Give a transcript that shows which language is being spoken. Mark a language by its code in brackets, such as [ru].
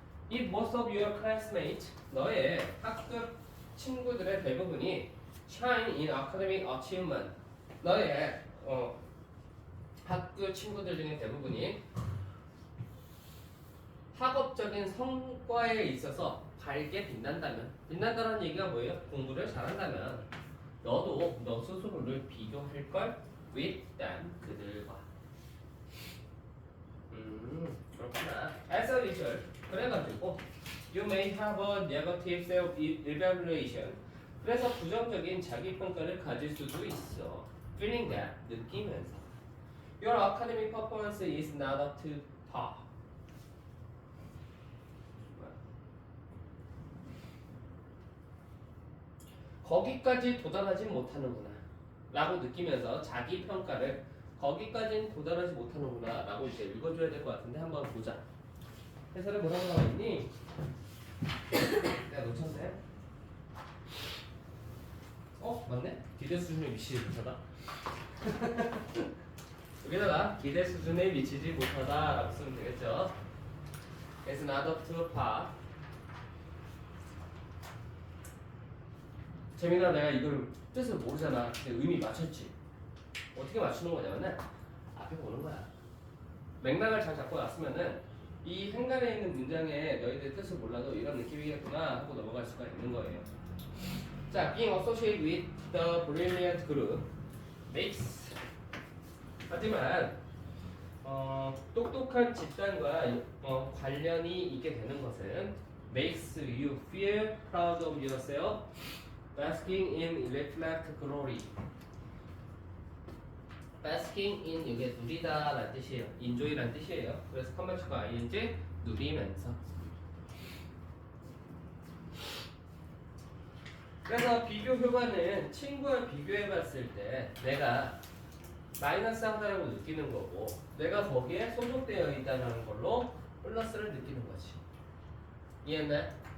[en] If most of your classmates, [ko] 너의 학급 친구들의 대부분이 [en] shine in academic achievement, [ko] 너의 학급 친구들 중에 대부분이 학업적인 성과에 있어서 밝게 빛난다는 얘기가 뭐예요? 공부를 잘한다면 너도 너 스스로를 비교할 걸 [en] with them, [ko] 그들과. 그렇구나. [en] As a result, [ko] 그래가지고 [en] you may have a negative self-evaluation. [ko] 그래서 부정적인 자기평가를 가질 수도 있어. [en] Feeling that, [ko] 느끼면서 [en] your academic performance is not up to par. [ko] 거기까지 도달하지 못하는구나 라고 느끼면서 자기 평가를 거기까지는 도달하지 못하는구나 라고 이제 읽어줘야 될 것 같은데 한번 보자. 해설에 뭐라고 나와 있니? 내가 놓쳤네. 맞네? 기대 수준의 미시 괜찮아. 여기다가 기대 수준에 미치지 못하다라고 쓰면 되겠죠. [en] It's not up to par. [ko] 재민아, 내가 이걸 뜻을 모르잖아. 근데 의미 맞췄지. 어떻게 맞추는 거냐면은 앞에 보는 거야. 맥락을 잘 잡고 왔으면은 이 행간에 있는 문장에 너희들 뜻을 몰라도 이런 느낌이겠구나 하고 넘어갈 수가 있는 거예요. [en] 자, being associated with the brilliant group makes. [ko] 하지만 똑똑한 집단과 관련이 있게 되는 것은 [en] makes you feel proud of yourself, basking in reflect glory. basking in [ko] 이게 누리다라는 뜻이에요. enjoy라는 뜻이에요. 그래서 컴마치가 ing 누리면서. 그래서 비교 효과는 친구와 비교해봤을 때 내가 마이너스 하다라고 느끼는 거고 내가 거기에 소속되어 있다는 걸로 플러스를 느끼는 거지. 이해했나요?